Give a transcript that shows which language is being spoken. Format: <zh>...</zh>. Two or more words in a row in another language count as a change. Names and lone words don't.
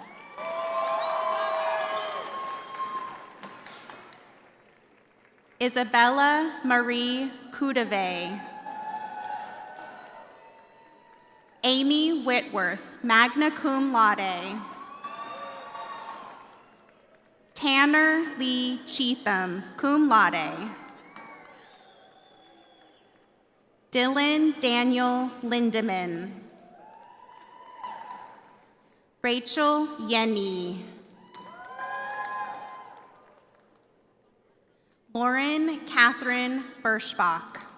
<en>Isabella Marie Coudave. Amy Whitworth,</en> <la>magna cum laude.</la> <en>Tanner Lee Cheatham,</en> <la>cum laude.</la> <en>Dylan Daniel Lindemann. Rachel Yenny. Lauren Catherine Birschbach.</en>